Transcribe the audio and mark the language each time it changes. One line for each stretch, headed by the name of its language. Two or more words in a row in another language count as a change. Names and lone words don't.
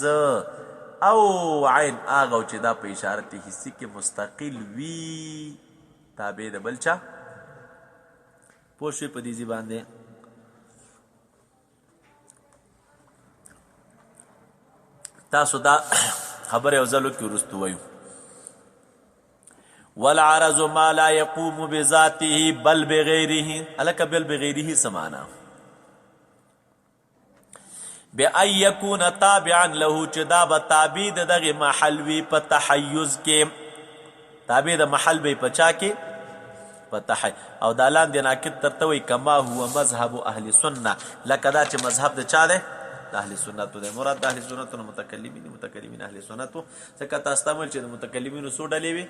Pashto: او عین هغه چې دا په اشارت حسی کې مستقل وي، تابع د بل چا. پوه شوې په دې ځای باندې؟ تاسو دا خبر یو ځل وکړئ وروستو وایو
Arabic: والعرض ما لا يقوم بذاته بل بغیره.
Pashto: هلکه
Arabic: بل بغیره
Pashto: څه معنا؟
Arabic: بأن یکون تابعا له،
Pashto: چې دا به تابع د دغې محل وي په تحیز کې. تابع د محل وي په چا کې؟ په تحیز. او دا لاندې ناقد درته وایي
Arabic: کما هو مذهب اهل سنه،
Pashto: لکه دا چې مذهب د چا دی؟ د اهل سنتو دی. مراد د اهل سنتو نه متکلمین اهل سنتو. ځکه تاسو ته ویل چې د متکلمینو څو ډلې وي؟